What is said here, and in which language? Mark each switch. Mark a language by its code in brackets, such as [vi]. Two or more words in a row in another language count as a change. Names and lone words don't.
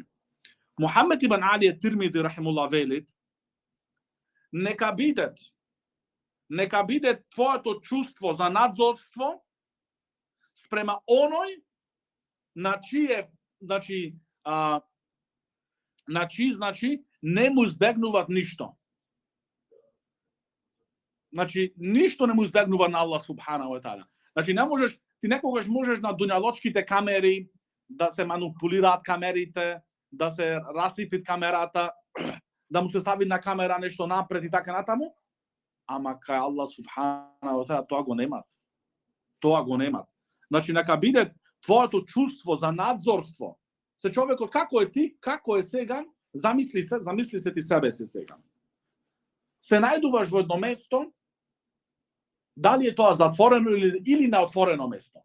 [mk] Мухаммед ибн Али ет-Тирмизи рахимуллах вели: нека биде твоето чувство за надзорство спрема оној на чие не му избегнуваат ништо. Значи ништо не му избегнува на Аллах [ar] سبحانه وتعالى. [mk] Значи не можеш, ти некогаш можеш на дуњалочките камери да се манипулираат камерите, да се расипит камерата, да му се стави на камера нешто напред и така натаму, ама кај Аллах [ar] سبحانه وتعالى [mk] тоа го немат. Значи нека биде твоето чувство за надзорство. Се човекот како е ти, како е сега, замисли се ти себе си сега. се најдуваш во едно место, дали е тоа затворено или на отворено место.